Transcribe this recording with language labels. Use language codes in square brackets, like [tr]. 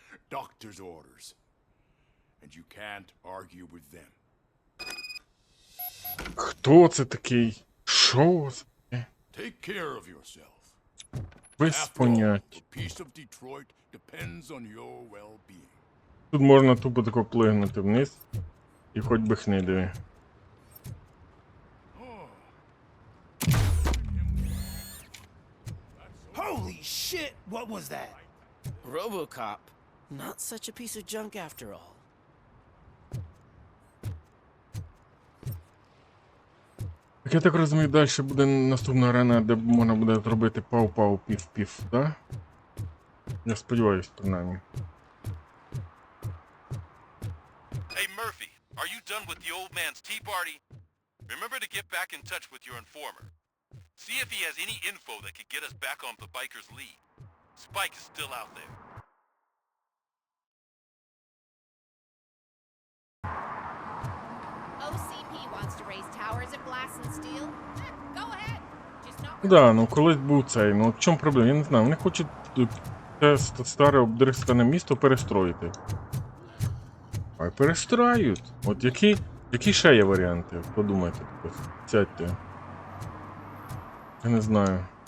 [en] Doctor's orders. And you can't argue with them. [uk] Хто це такий? Що це? [en] Take care of yourself. [uk] Без поняття. [en] The peace of Detroit depends on your well-being. [uk] Тут можна тупо тако плигнути вниз і хоч би хни диви. [en] shit, what was that? RoboCop. Not such a piece of junk after all. [uk] Так я так розумію, далі буде наступна арена, де можна буде зробити пау-пау, пів-пів, да? Я сподіваюсь, принаймні. [en] Hey Murphy, are you done with the old man's tea party? Remember to get back in touch with your informer. See if he has any info that could get us back on the biker's lead. Spike is still out there. OCP wants to raise towers of glass and steel. Go ahead. Just not... [uk] Да, ну колись був цей, ну в чому проблема? Я не знаю, вони хочуть це старе обдрискане місто перестроїти. А перестраюють. От які ще є варіанти? Подумайте, сядьте. Я не знаю.